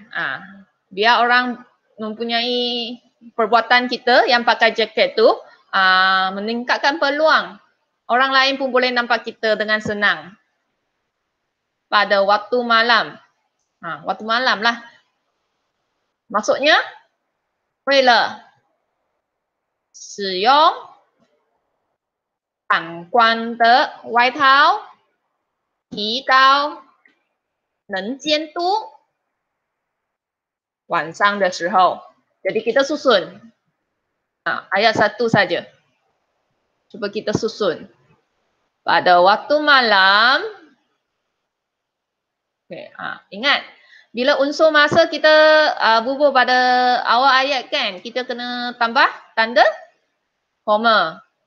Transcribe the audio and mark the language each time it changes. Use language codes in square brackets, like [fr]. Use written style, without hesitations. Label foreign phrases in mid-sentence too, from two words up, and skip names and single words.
[ms] Biar orang mempunyai perbuatan kita yang pakai jaket tu meningkatkan peluang. Orang lain pun boleh nampak kita dengan senang. Pada waktu malam. Waktu malam lah. Maksudnya, [zh] 为了使用反光的外套，提高能见度。晚上的时候. [ms] Jadi kita susun. Ayat 1 saja. Cuba kita susun. Pada waktu malam. Okay, ingat. Bila unsur masa kita bubuh pada awal ayat kan, kita kena tambah tanda koma.